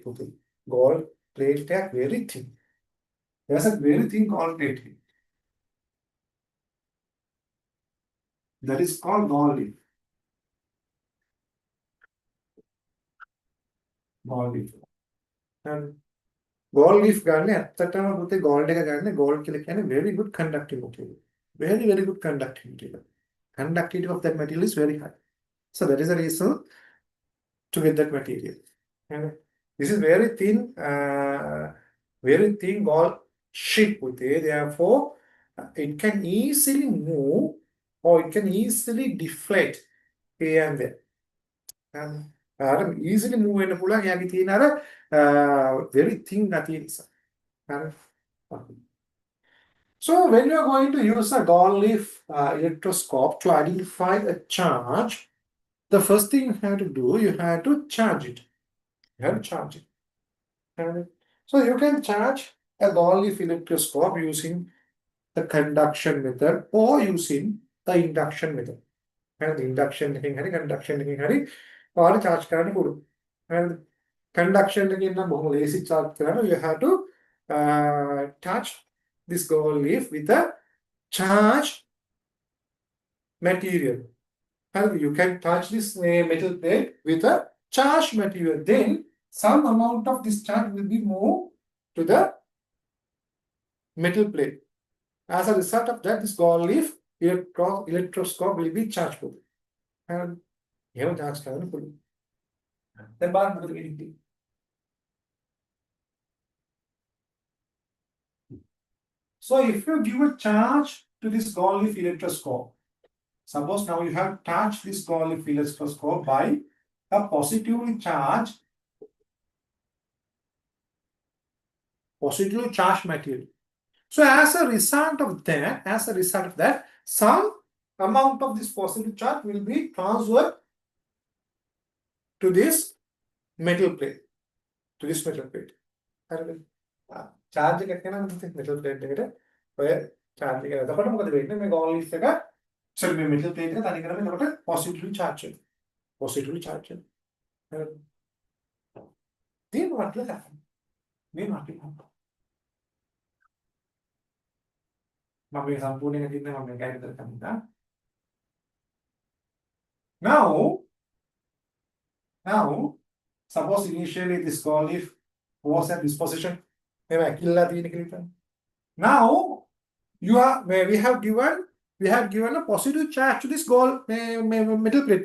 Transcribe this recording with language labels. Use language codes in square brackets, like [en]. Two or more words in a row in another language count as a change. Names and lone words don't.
[en] Gold plate is very thin. There's a very thin gold plate here. That is called gold leaf. Gold leaf. And gold leaf [si] ගන්න ඇත්තටම පුතේ [en] gold [si] එක ගන්න [en] gold [si] කියලා කියන්නේ [en] very good conductive material. Very good conductive material. Conductivity of that material is very high. So that is the reason to get that material. And this is very thin gold sheet පුතේ. Therefore, it can easily move or it can easily deflate here and there. And easily move [si] වෙන්න පුළුවන්. එයාගේ තියෙන අර [en] very thin [si] ගතිය නිසා. [en] So when you are going to use a gold leaf electroscope to identify a charge, the first thing you have to do, you have to charge it. You have to charge it. So you can charge a gold leaf electroscope using the conduction method or using the induction method. And the induction conduction or charge [si] කරන්න පුළුවන්. [en] And conduction [si] එකෙන් නම් බොහොම ලේසි charge කරන්න. [en] You have to touch this gold leaf with a charged material. And you can touch this metal plate with a charged material. Then some amount of this charge will be moved to the metal plate. As a result of that, this gold leaf electroscope will be charged. And you have charge [si] කරන්න පුළුවන්. දැන් බලන්න මොකද වෙන්නේ. [en] So if you give a charge to this gold leaf electroscope, suppose now you have touched this gold leaf electroscope by a positively charged material. So as a result of that, some amount of this positive charge will be transferred to this metal plate. to this metal plate. [si] හරිද? charge එකක් යනවා [en] metal plate [si] එකට. ඔය charge එක. එතකොට මොකද වෙන්නේ? මේ [en] gold leaf [si] එක sorry මේ [en] metal plate [si] එක තනි කරම එතකොට positively charge වෙනවා. [en] Positively charge [si] වෙනවා. හරිද? [en] then what will happen? Then what will happen? [si] මම මේ සම්පූර්ණයෙන් හිටින්න මම මේක ඇයිද කරන්නේ. [en] Now, suppose initially this gold leaf was at this position. Now, we have given a positive charge to this gold metal plate.